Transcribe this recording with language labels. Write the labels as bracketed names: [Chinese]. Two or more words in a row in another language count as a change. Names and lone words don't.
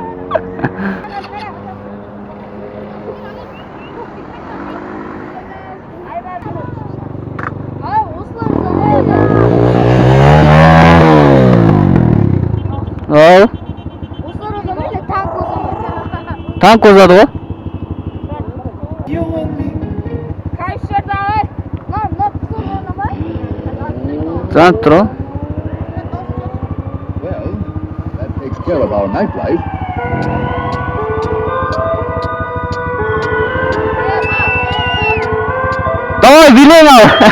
[Kazakh] Ал. Танк озады ғой? Танк тұр ғой? [English] Well, that takes care of our nightlife. [Kazakh] Давай, билең ал!